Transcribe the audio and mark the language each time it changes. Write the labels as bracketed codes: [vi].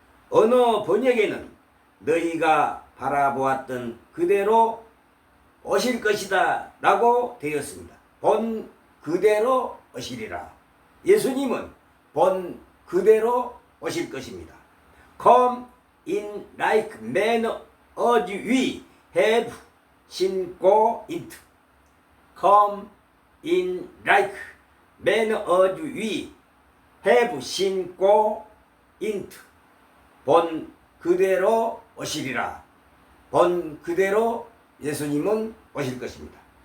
[ko] 어느 번역에는 너희가 바라보았던 그대로 오실 것이다 라고 되었습니다. 본 그대로 오시리라. 예수님은 본 그대로 오실 것입니다. [en] Come in like manner as we have seen go into. Come in like manner as we have seen go into. [ko] 본 그대로 오시리라. 본 그대로 예수님은 오실 것입니다.